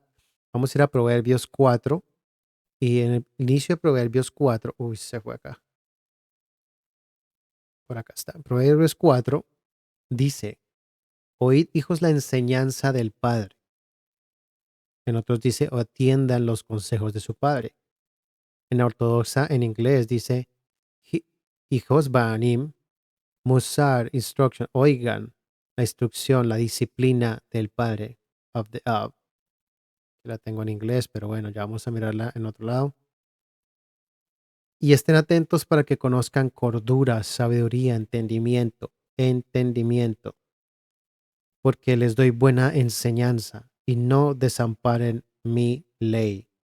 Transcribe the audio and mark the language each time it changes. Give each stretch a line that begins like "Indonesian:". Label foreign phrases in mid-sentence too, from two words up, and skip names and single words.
Spanish: Vamos a ir a Proverbios 4 y en el inicio de Proverbios 4, uy, se fue acá, por acá está. Proverbios 4 dice, oíd hijos la enseñanza del Padre. En otros dice, o atiendan los consejos de su Padre. En la ortodoxa, en inglés, dice, hijos
Hebrew: בנים מוסר,
Spanish: instruction, oigan la instrucción, la disciplina del Padre,
English: of the of.
Spanish: La tengo en inglés, pero bueno, ya vamos a mirarla en otro lado. Y estén atentos para que conozcan cordura, sabiduría, entendimiento, porque les doy buena enseñanza y no desamparen mi ley.